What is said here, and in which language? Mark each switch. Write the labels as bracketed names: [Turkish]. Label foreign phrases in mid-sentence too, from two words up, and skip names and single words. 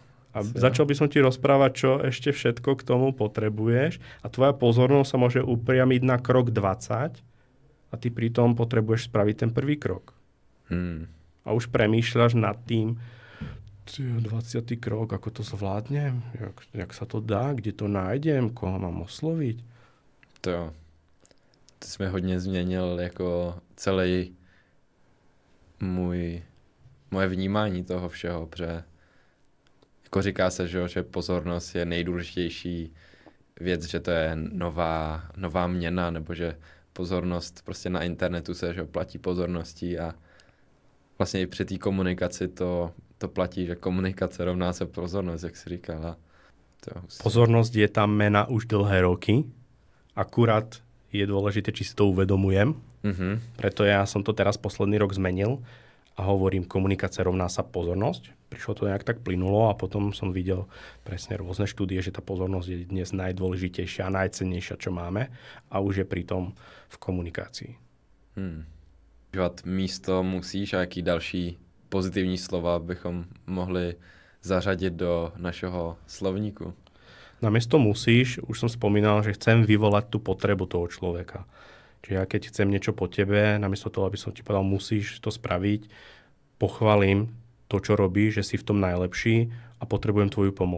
[Slovak] A začal by som ti rozprávať, čo ešte všetko k tomu potrebuješ a tvoja pozornosť sa môže upriamiť na krok 20 a ty pritom potrebuješ spraviť ten prvý krok. A už premýšľaš nad tým, 20. krok, ako to zvládnem, jak sa to dá, kde to nájdem, koho mám osloviť. [Czech] To jsme hodně změnil jako celý moje vnímání toho všeho, protože jako říká se, že pozornost je nejdůležitější věc, že to je nová měna, nebo že pozornost prostě na internetu se že platí pozorností a vlastně i při té komunikaci to platí, že komunikace rovná se pozornosť, jak si říkala. [Slovak] Pozornosť je tam mena už dlhé roky. Akurát je dôležité, či si to uvedomujem. Preto ja som to teraz posledný rok zmenil a hovorím, komunikácia rovná sa pozornosť. Prišlo to nejak tak plynulo a potom som videl presne rôzne štúdie, že tá pozornosť je dnes najdôležitejšia a najcennejšia, čo máme a už je pritom v komunikácii. [Czech] Místo musíš a jaký další pozitivní slova bychom mohli zařadit do našeho slovníku? [Slovak] Namiesto musíš, už som spomínal, že chcem vyvolať tú potrebu toho človeka. Čiže ja keď chcem niečo po tebe, namiesto toho, aby som ti povedal, musíš to spraviť, pochválim to, čo robíš, že si v tom najlepší a potrebujem tvoju pomoc.